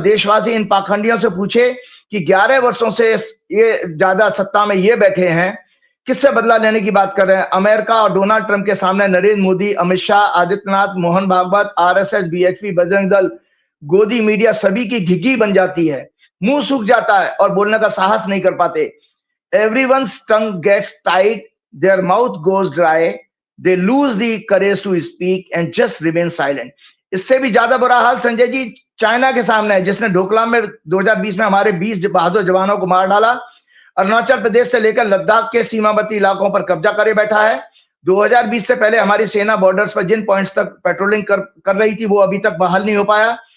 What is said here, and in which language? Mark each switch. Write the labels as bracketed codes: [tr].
[hi] देशवासी इन पाखंडियों से पूछे कि 11 वर्षों से ये ज्यादा सत्ता में ये बैठे हैं, किससे बदला लेने की बात कर रहे हैं? अमेरिका और डोनाल्ड ट्रंप के सामने नरेंद्र मोदी, अमित शाह, आदित्यनाथ, मोहन भागवत, आरएसएस, बीएचपी, बजरंग दल, गोदी मीडिया सभी की घिघी बन जाती है, मुंह सूख जाता है और बोलने का साहस नहीं कर पाते। [en] Everyone's tongue gets tied, their mouth goes dry, they lose the courage to speak and just remain silent. [hi] इससे भी ज्यादा बुरा हाल संजय जी चाइना के सामने है, जिसने डोकलाम में 2020 में हमारे 20 बहादुर जवानों को मार डाला। अरुणाचल प्रदेश से लेकर लद्दाख के सीमावर्ती इलाकों पर कब्जा करे बैठा है। 2020 से पहले हमारी सेना बॉर्डर्स पर जिन पॉइंट्स तक पेट्रोलिंग कर रही थी वो अभी तक बहाल नहीं हो पाया।